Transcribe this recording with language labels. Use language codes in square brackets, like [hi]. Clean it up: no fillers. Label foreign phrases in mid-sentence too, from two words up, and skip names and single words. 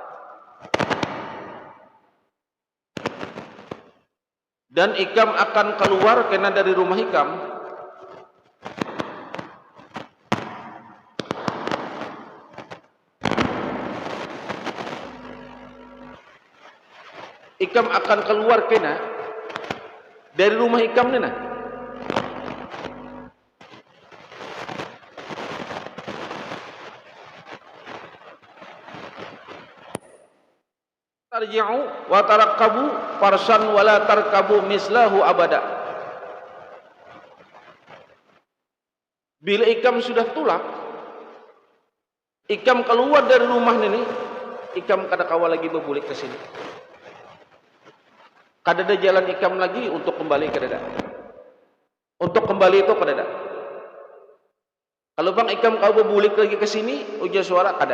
[bjn] Dan ikam akan keluar karena dari rumah ikam. Ikam akan keluar karena dari rumah ikam ni nah. [ar] ترجع وتركب فرسا ولا تركب مثله أبدا. [bjn] Bila ikam sudah tulak, ikam keluar dari rumah ini, ikam kada kawa lagi berbulik ke sini. Kada ada jalan ikam lagi untuk kembali, kada ada. Untuk kembali itu kada ada. Kalau bang ikam kau berbulik lagi ke sini, ujar suara kada.